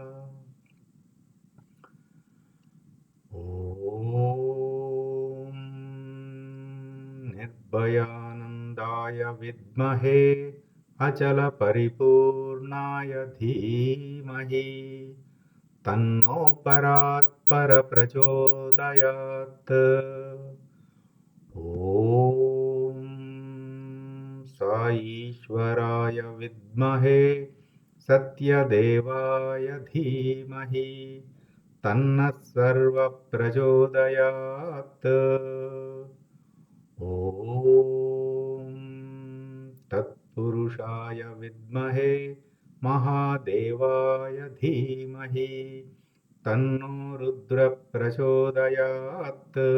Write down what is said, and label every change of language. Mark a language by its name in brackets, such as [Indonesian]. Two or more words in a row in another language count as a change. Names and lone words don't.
[Sanskrit] ॐ निर्भयानन्दाय विद्महे अचलपरिपूर्णाय धीमहि तन्नो परात्परप्रचोदयात्। ॐ साईश्वराय विद्महे सत्यदेवाय धीमहि తన్నః సర్వ ప్రచోదయాత్. ఓం తత్పురుషాయ విద్మహే మహాదేవాయ ధీమహి తన్నో రుద్ర ప్రచోదయాత్.